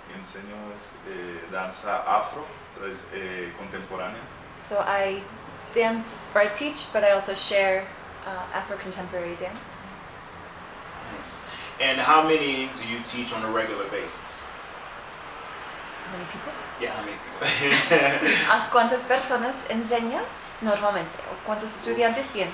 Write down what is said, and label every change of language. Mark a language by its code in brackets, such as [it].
[es] Enseño danza afro contemporánea. [en] So I dance, or I teach, but I also share Afro-contemporary dance. Nice. And how many do you teach on a regular basis? How many people? Yeah, how many people? [es] ¿A cuántas personas enseñas normalmente? ¿O cuántos estudiantes tienes?